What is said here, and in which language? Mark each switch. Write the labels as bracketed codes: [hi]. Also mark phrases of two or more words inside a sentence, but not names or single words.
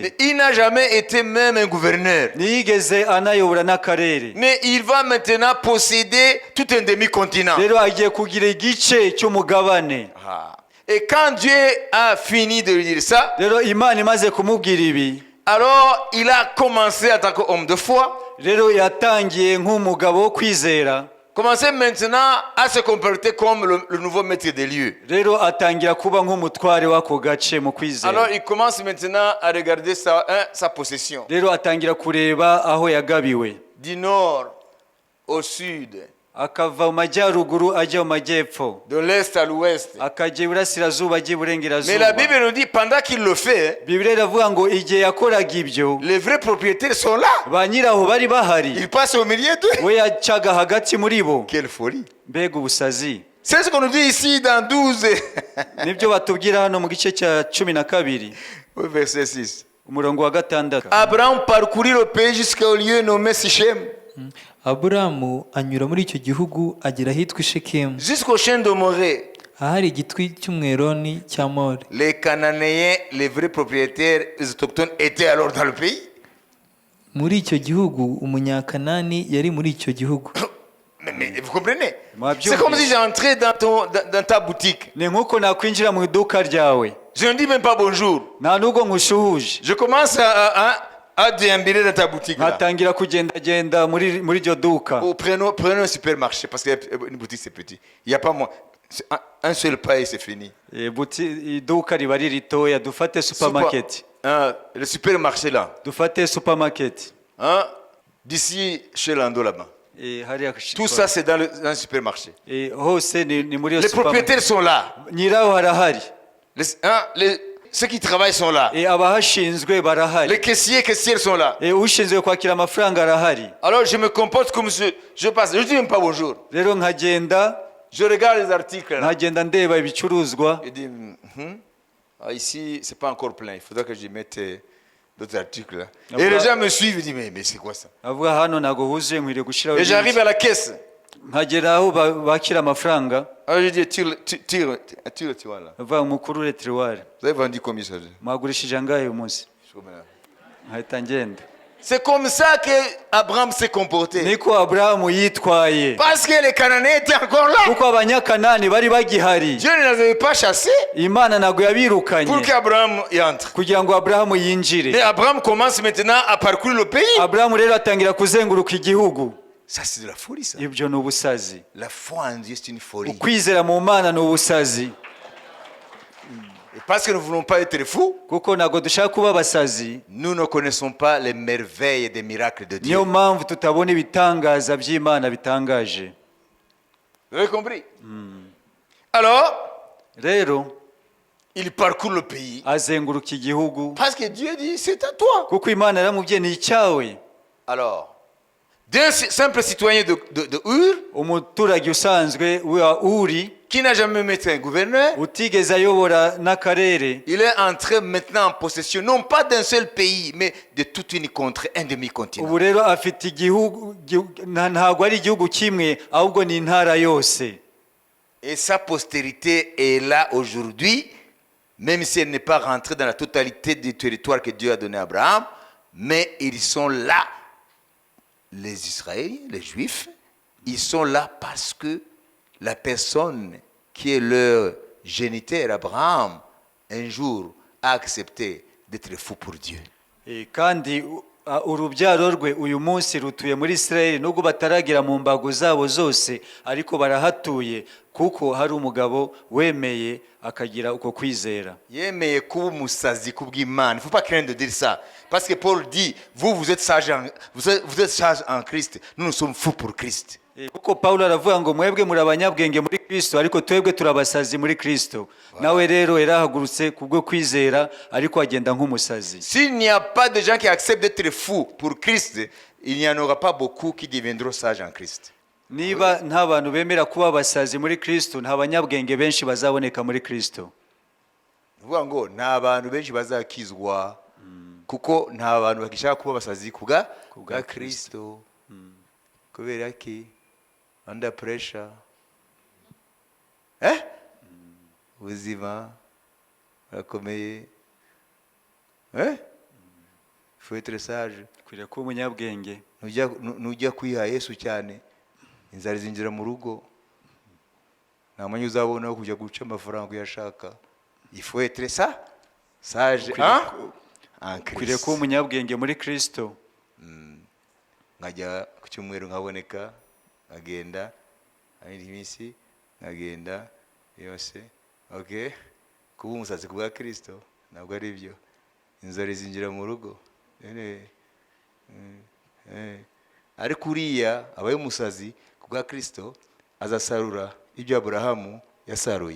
[fr] Il n'a jamais été même un gouverneur. [rw] Ntiyigeze anayobora n'akarere. [fr] Mais il va maintenant posséder tout un demi-continent. [rw] Rero agiye kugira igice cy'umugabane. [fr] Et quand Dieu a fini de lui dire ça, [rw] Rero Imana imaze kumubwira ibi, [fr] alors il a commencé en tant qu'homme de foi, [rw] rero yatangiye nk'umugabo wo kwizera. [fr] commencé maintenant à se comporter comme le nouveau maître des lieux. [rw] Rero atangira kuba nk'umutware w'ako gace mu [fr] Alors [rw] kwizera. [fr] il commence maintenant à regarder sa possession. [rw] Rero atangira kureba aho yagabiwe. [fr] Du nord au sud, [rw] Akava mu majyaruguru ajya mu majyepfo, [fr] de l'est à l'ouest. [rw] akajya iburasirazuba ajya [fr] Mais la [rw] iburengerazuba. [fr] Bible nous dit, pendant qu'il le fait, [rw] Bibiliya iravuga ngo igihe yakoraga ibyo, [fr] les vrais propriétaires sont là. [rw] ba nyiraho bari bahari. [fr] Il passe au milieu d'eux. [rw] We yacaga hagati muri bo. [fr] Quelle folie. [rw] Mbega ubusazi. [fr] C'est ce qu'on nous dit ici dans 12, [rw] Nibyo batubwira hano mu gice cya 12 [fr] au verset 6. [rw] umurongo wa 6. [fr] Abraham parcourut le pays jusqu'au lieu nommé Sichem. [rw] aburamu anyura muri icyo gihugu agera ahitwa ishekemu [fr] jusqu'au chêne de Morée. [rw] ahari igitwi cy'umweroni cya more. [fr] Les Cananéens, les vrais propriétaires, les autochtones étaient alors dans le pays. [rw] muri icyo gihugu umunyakanani yari muri icyo gihugu. [fr] Mais vous comprenez? Ma C'est comme Dieu. si j'entrais dans ta boutique. [rw] ni nk'uko nakwinjira mu iduka ryawe [fr] Je ne dis même pas bonjour. [rw] nta n'ubwo nkushuhuje [fr] Je commence à déambuler dans ta boutique. Là. [rw] nkatangira kugendagenda muri iryo duka [fr] Oh, prenons un supermarché parce qu'une boutique c'est petit. Il n'y a pas moins. C'est un seul pas et c'est fini. [rw] iduka riba ari ritoya dufate supermarket [fr] Le supermarché là. [rw] dufate supermarket [fr] Hein? D'ici chez Lando là-bas. [rw] hariya [fr] Tout ça c'est dans le supermarché. [rw] hose ni muri iyo [fr] Les [rw] supermarket [fr] propriétaires sont là. [rw] nyiraho harahari [fr] Ceux qui travaillent sont là. [rw] abahashinzwe barahari [fr] Les caissières sont là. [rw] ushinzwe kwakira amafaranga arahari [fr] Alors je me comporte comme je passe. Je ne dis même pas bonjour. [rw] rero nkagenda [fr] Je regarde les articles. Là. [rw] nkagenda ndeba ibicuruzwa [fr] Je dis, ici, c'est pas encore plein. Il faudra que je mette d'autres articles. Là. Ah, Et les bah. gens me suivent. Je dis, mais c'est quoi ça? [rw] avuga hano ntabwo huzuye nkwiriye gushyiraho [fr] Et j'arrive à la caisse. [rw] nkagera aho bakira amafaranga [fr] Alors je dis, tire, tu vois là. [rw] avuga mukurure tiruwari [fr] Vous avez vendu combien ça? [rw] mwagurishije angahe uyu munsi nkahita ngenda [fr] C'est comme ça que Abraham s'est comporté. [rw] niko aburahamu yitwaye [fr] Parce que les Cananéens étaient encore là. [rw] kuko abanyakanani bari bagihari [fr] Dieu ne les avait pas chassés [rw] imana ntabwo [fr] pour [rw] yabirukanye [fr] qu'Abraham y entre. [rw] kugira ngo aburahamu [fr] Et [rw] yinjire [fr] Abraham commence maintenant à parcourir le pays. [rw] aburahamu rero atangira kuzenguruka igihugu [fr] Ça, c'est de la folie, ça. [rw] ibyo ni ubusazi [fr] La foi en Dieu, c'est une folie. [rw] ukwizera mu mana ni ubusazi [fr] Et parce que nous ne voulons pas être fous, [rw] kuko ntabwo dushaka kuba abasazi [fr] nous ne connaissons pas les merveilles et des miracles de Dieu. [rw] niyo mpamvu tutabona ibitangaza by'imana bitangaje [fr] Vous avez compris? Alors, [rw] rero [fr] il parcourt le pays. [rw] azenguruka igihugu [fr] Parce que Dieu dit, c'est à toi. [rw] kuko imana yaramubwiye ni icyawe [fr] Alors, d'un simple citoyen de Ur, [rw] umuturage usanzwe wa uri [fr] qui n'a jamais été un gouverneur, [rw] utigeze ayobora n'akarere [fr] il est entré maintenant en possession, non pas d'un seul pays, mais de toute une contrée, un demi-continent. [rw] ubu rero afite igihugu ntabwo ari igihugu kimwe ahubwo ni intara yose [fr] Et sa postérité est là aujourd'hui, même si elle n'est pas rentrée dans la totalité du territoire que Dieu a donné à Abraham, mais ils sont là. Les Israéliens, les Juifs, ils sont là parce que la personne qui est leur géniteur, Abraham, un jour a accepté d'être fou pour Dieu. [rw] kandi urubyaro rwe uyu munsi rutuye muri Israel nubwo bataragira mu mbago zabo zose ariko barahatuye kuko hari umugabo wemeye akagira uko kwizera Yemeye kuba umusazi kubw'Imana. [fr] Il ne faut pas craindre de dire ça. Parce que Paul dit, vous êtes sages en Christ. Nous sommes fous pour Christ. [rw] kuko Pawulo aravuga ngo mwebwe muri abanyabwenge muri Kristo ariko twebwe turabasazi muri Kristo nawe rero yarahagurutse kubwo kwizera ariko agenda nk'umusazi. [fr] S'il n'y a pas de gens qui acceptent d'être fous pour Christ, il n'y en aura pas beaucoup qui deviendront sages en Christ. [rw] niba nta bantu bemera kuba abasazi muri Kristo nta banyabwenge benshi bazaboneka muri Kristo. Vuga ngo nta bantu benshi bazakizwa kuko nta bantu bagishaka kuba abasazi kubwa Kristo. Kubera ki [en] under pressure [rw] ubuzima burakomeye [fr] faut être sage. [rw] Kwiriye kuba umunyabwenge. Nujya kwiha Yesu cyane inzara zinjira mu rugo nta mwanya uzabona wo kujya guca amafaranga uyashaka. [fr] Il faut être ça sage en Christ. [rw] Kwiriye kuba umunyabwenge muri Kristo. Nkajya ku cyumweru nkaboneka nkagenda indi minsi nkagenda yose kuba umusazi ku bwa Kristo ntabwo ari byo. Inzara zinjira mu rugo ariko uriya abaye umusazi ku bwa Kristo azasarura ibyo Aburahamu yasaruye.